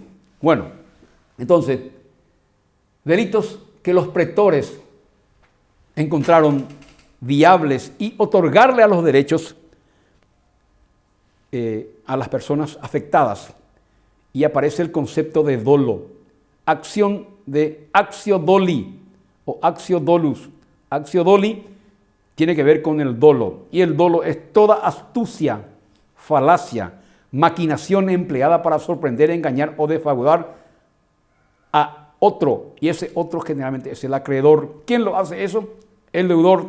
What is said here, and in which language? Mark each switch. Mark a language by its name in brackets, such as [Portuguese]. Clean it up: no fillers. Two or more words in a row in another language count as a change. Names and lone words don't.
[Spanish] Bueno, entonces, delitos que los pretores encontraron viables y otorgarle a los derechos a las personas afectadas. Y aparece el concepto de dolo, acción de [Latin] actio doli [Spanish] o [Latin] actio dolus. Actio doli [Spanish] tiene que ver con el dolo, y el dolo es toda astucia, falacia, maquinación empleada para sorprender, engañar o defraudar a otro, y ese otro generalmente es el acreedor. ¿Quién lo hace eso? El deudor.